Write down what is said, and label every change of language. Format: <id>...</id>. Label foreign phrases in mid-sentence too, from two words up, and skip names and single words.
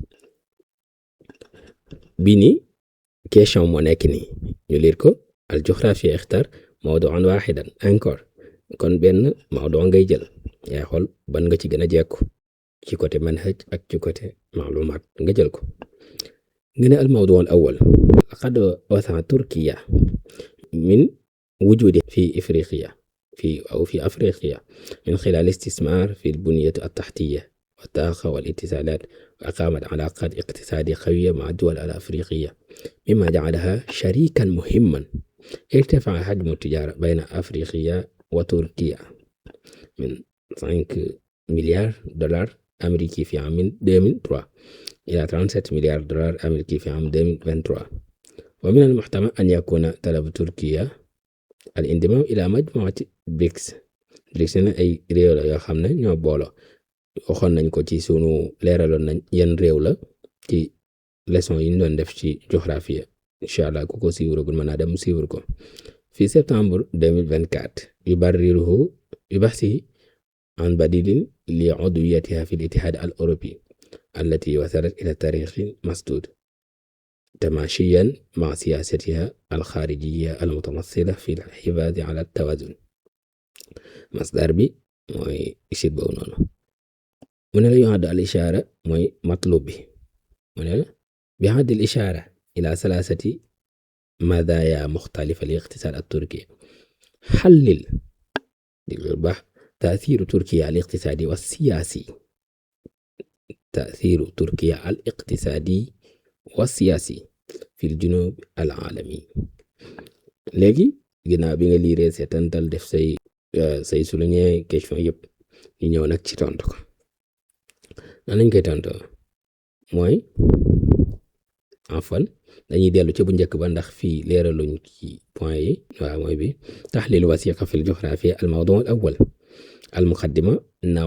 <wo>bi ni question moo nekk nii ñu liir ko</wo> <ar>الجغرافيا اختر موضوعا واحدا</ar> <wo>encore kon benn mawdu ngay jël yaa xool ban nga ci gën a jekku ci côté manhaj ak ci côté maalumaat nga jël ko nga ne</wo> <ar>الموضوع الأول لقد وسعت تركيا من وجودها في أفريقيا في أفريقيا من خلال استثمار في البنية التحتية والطاقة والاتصالات وأقامت علاقات اقتصادية قوية مع الدول الأفريقية مما جعلها شريكا مهما ارتفع حجم التجارة بين أفريقيا وتركيا من 5 مليار دولار أمريكي في عام 2003 إلى 37 مليار دولار أمريكي في عام 2023 ومن المحتمل أن يكون طلب تركيا الانضمام إلى مجموعة بريكس</ar> <wo>ne ay réew la yoo xam ne ñoo boolo waxoon nañ ko ci sunu leeraloon nañ yan réew la ci leçon yi ñu doon def ci géographie</wo> <ar>إن شاء الله</ar> <wo>ku ko suivre gul mën naa dem suivre ko fi septembre 2024</wo> <ar>يبحثه عن بديل لعضويتها في الاتحاد الأوروبي التي وصلت إلى تاريخ مسدود تماشيا مع سياستها الخارجية المتمثلة في الحفاظ على التوازن مصدر</ar> <wo>bi mooy isit boobu noonu mu ne la</wo> <ar>يحدد الإشارة</ar> <wo>mooy matlub bi mu ne la</wo> <ar>بحد الإشارة إلى ثلاثة مديات مختلفة للاقتصاد التركي حلل تأثير تركيا الاقتصادي والسياسي تأثير تركيا الاقتصادي والسياسي في الجنوب العالمي</ar> <wo>léegi ginnaaw bi nga liiree seetantal def say souligné question yëpp ñu ñëw nag ci tontu ko nan lañ koy tontoo mooy enfin dañuy dellu ci bu njëkk ba ndax fii leeraluñ ci point yi waaw mooy bi</wo> <ar>تحليل وثيقة في الجغرافيا الموضوع الأول المقدمة</ar> <wo>naw</wo>